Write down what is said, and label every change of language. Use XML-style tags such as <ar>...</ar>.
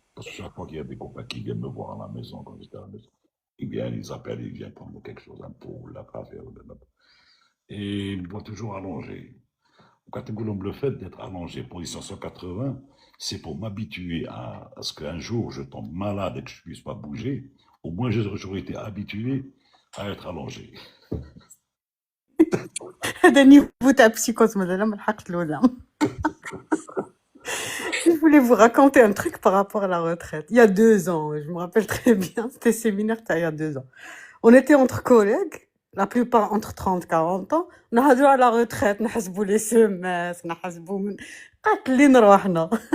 <fr>Parce que chaque fois qu'il y a des copains qui viennent me voir à la maison, quand j'étais à la maison, ils viennent prendre quelque chose, un pot, la café, et ils me voient toujours allongé. Quand le fait d'être allongé, position 180, c'est pour m'habituer à ce qu'un jour je tombe malade et que je ne puisse pas bouger. Au moins, j'aurais été habitué à être allongé.</fr> <ar>هذا نيفو تاع psychose مازال ما لحقت الأولى.</ar> <fr>Je voulais vous raconter un truc par rapport à la retraite. Il y a 2 ans, je me rappelle très bien, c'était séminaire il y a 2 ans. On était entre collègues, la plupart entre 30-40 ans,</fr> <ar>نهضروا على</ar> <fr>la retraite,</fr> <ar>نحسبوا</ar> <fr>les semences,</fr> <ar>نحسبوا من قاتلين رواحنا.</ar>